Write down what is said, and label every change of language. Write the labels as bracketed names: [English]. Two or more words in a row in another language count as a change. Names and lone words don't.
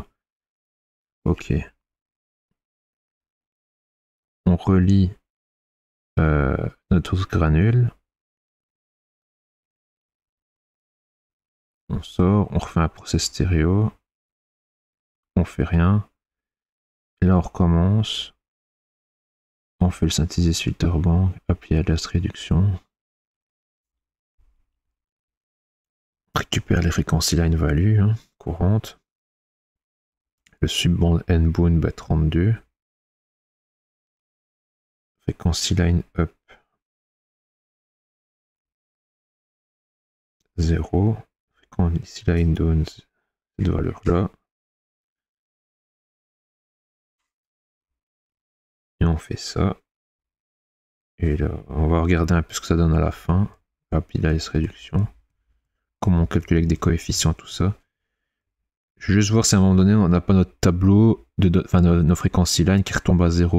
[French] Ok. On relie notre granule. On sort, on refait un process stéréo. On fait rien. Et là, on recommence. On fait le [English] synthesis filter bank, [French] appli à last réduction. Récupère les fréquences [English] line value [French] courantes. Le [English] subband N-bound [French] 32. Fréquence [English] line up [French] 0. Fréquence [English] line down [French] cette valeur là. Et on fait ça. Et là, on va regarder un peu ce que ça donne à la fin. Appli à last réduction. Comment on calcule avec des coefficients, tout ça. Je vais juste voir si à un moment donné on n'a pas notre tableau de enfin nos fréquences line qui retombe à 0.